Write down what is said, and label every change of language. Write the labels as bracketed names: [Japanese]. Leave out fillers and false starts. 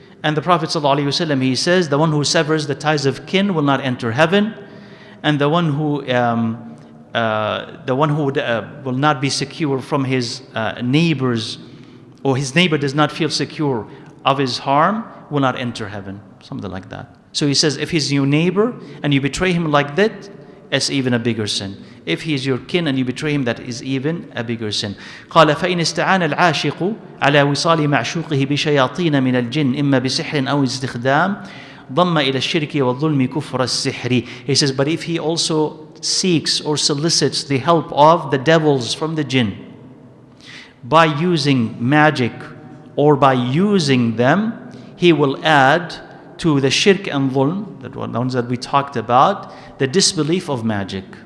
[English] And the Prophet ﷺ, he says, the one who severs the ties of kin will not enter heaven, and the one who will not be secure from his neighbors, or his neighbor does not feel secure of his harm, will not enter heaven. Something like that. So he says, if he's your neighbor and you betray him like that, it's even a bigger sin. If he is your kin and you betray him, that is even a bigger sin. [Arabic] قال فإن استعان العاشق على وصال معشوقه بشياطين من الجن إما بسحر أو استخدام ضم إلى الشرك والظلم كفر السحر. [English] He says, but if he also seeks or solicits the help of the devils from the jinn by using magic or by using them, he will add to the shirk and dhulm, the ones that we talked about, the disbelief of magic.